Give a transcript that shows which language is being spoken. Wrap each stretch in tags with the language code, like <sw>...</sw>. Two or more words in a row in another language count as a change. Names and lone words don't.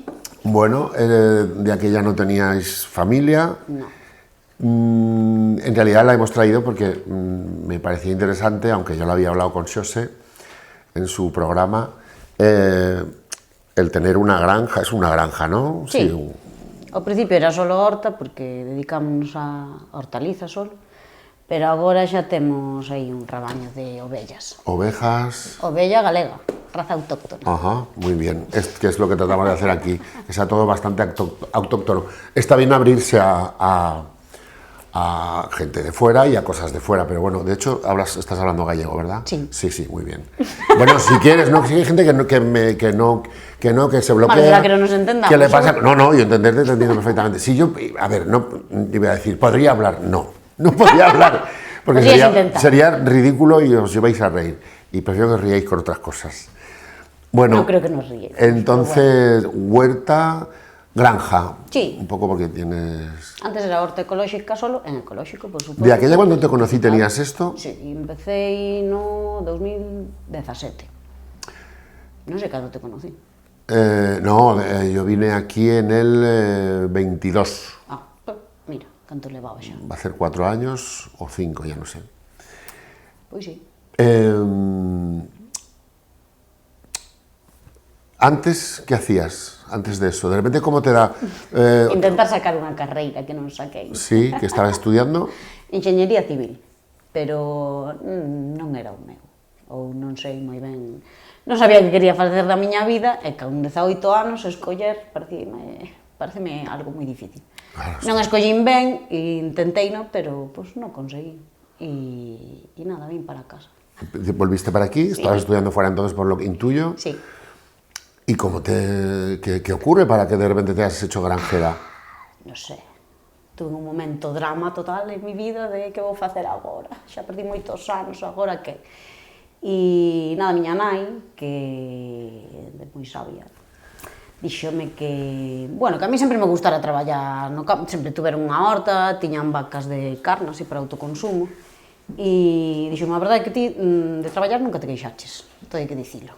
<es>Bueno, de aquella no teníais familia. No. En realidad la hemos traído porque me parecía interesante, aunque yo lo había hablado con Xose en su programa, el tener una granja, es una granja, ¿no? Sí.</es> <gl>Ao principio era solo horta, porque dedicámonos a hortaliza solo, pero agora xa temos aí un rabaño de ovellas.</gl> <es>Ovejas.</es> <gl>Ovella galega, raza autóctona.</gl> <es>Ajá, muy bien. Que es lo que tratamos de hacer aquí, que sea todo bastante autóctono. Está bien abrirse a gente de fuera y a cosas de fuera, pero bueno, de hecho estás hablando gallego, ¿verdad? Sí. Sí, sí, muy bien. Bueno, si quieres, no, si hay gente que se bloquea. Vale, será que no nos entendamos. ¿Qué le pasa? No, yo entenderte te entiendo perfectamente. Si yo, a ver, no, iba a decir, ¿podría hablar? No podría hablar, porque sería ridículo y os lleváis a reír. Y prefiero que os riáis con otras cosas. Bueno, No creo que nos ríe. entonces, huerta, granja. Sí. Un poco porque tienes...</es> <gl>Antes era horta ecolóxica solo, en ecolóxico, por suposto.</gl> <es>¿De aquella cuando te conocí tenías esto?</es> <gl>Sí, empecé no 2017. Non sei cando</gl> <es>te conocí. Yo vine aquí en el 22.</es> <gl>Ah, mira, canto levaba xa.</gl> <es>Va a ser 4 años o 5, ya no sé.</es> <gl>Pois sí.</gl> <es>Antes, ¿qué hacías? Antes de eso, de repente, ¿cómo te da?</es> <gl>Intentar sacar unha carreira que non saquei.</gl> <es>Sí, que estabas estudiando.</es> <gl>Enxeñería civil, pero non era o meu. Ou non sei moi ben. Non sabía que quería facer da miña vida e con 18 anos escoller pareceme algo moi difícil.</gl> <es>Claro,</es> <gl>Non escollín ben e intentei, no, pero pues, non conseguí. E nada, vim para casa.</gl> <es>Volviste para aquí, estabas estudiando fuera entonces, por lo que intuyo. Sí. ¿Y qué ocurre para que de repente te hayas hecho granjera?</es> <gl>Non sei.</gl> <es>Tuve un momento drama total en mi vida de que</es> <gl>vou facer agora. Xa perdí moitos anos, agora que... E nada, miña nai, que é moi sabia, díxome que, bueno, que a mí sempre me gustara traballar no campo, sempre tuveron unha horta, tiñan vacas de carne, así para autoconsumo, e díxome, a verdade é que ti de traballar nunca te queixaches, todo hai que dicilo.</gl>